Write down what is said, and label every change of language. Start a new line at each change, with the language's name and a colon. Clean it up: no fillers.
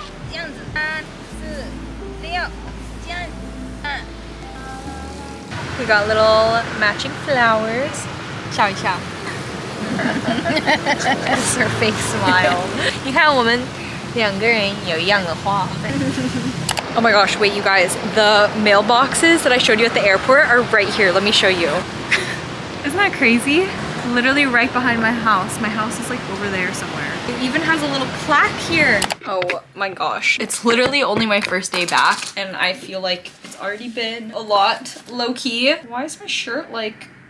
Chinese: 这样子，3、4、6，这样，
English: We got little matching flowers.
Chinese: 笑一笑。
English: That's her fake smile.
Chinese: 你看我们2个人有一样的话。
English: Oh my gosh, wait you guys, the mailboxes that I showed you at the airport are right here. Let me show you. Isn't that crazy? Literally right behind my house. My house is like over there somewhere. It even has a little plaque here. Oh my gosh. It's literally only my first day back and I feel like it's already been a lot low-key. Why is my shirt like